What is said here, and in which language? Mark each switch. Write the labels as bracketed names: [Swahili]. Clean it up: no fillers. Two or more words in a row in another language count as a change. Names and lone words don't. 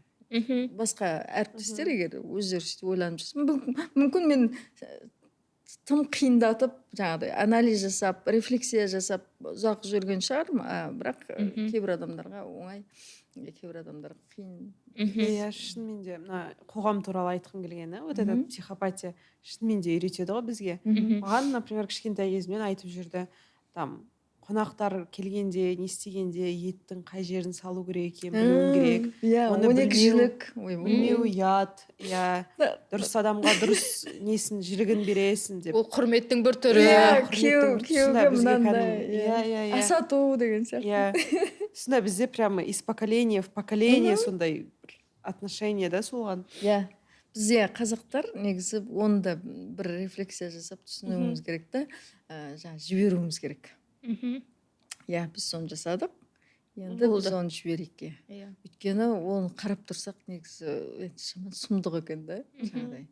[Kazakh] Басқа әріптестер егер өздері сөйтіп ойланып жүрсе, мүмкін мен тым қиындатып жаңағыдай анализ жасап, рефлексия жасап ұзақ жүрген шығармын, бірақ кейбір адамдарға оңай, кейбір адамдарға қиын. Иә, шынымен де мына қоғам туралы айтқым келгені, [Russian] вот этот психопатия [Kazakh] шынымен де үйретеді ғой бізге. Маған, например, кішкентай кезімнен айтып жүрді, там қонақтар келгенде, не істегенде еттің қай жерін салу керек екенін білуің керек. Оны білмеу ұят, дұрыс адамға дұрыс несін жілігін бересің деп. Ол құрметтің бір түрі. Күйеуге мынандай асату деген сияқты. Сонда бізде [Russian] прямо из поколения в поколение [Kazakh] сондай отношение да солған. Бізде қазақтар негізі оны да бір рефлексия жасап түсінуіміз керек та, жаңа жіберуіміз керек. Біз соны жасадық, енді біз оны жіберейік. Өйткені оны қарап тұрсақ негізі шаман сұмдық екен да, жаңағыдай.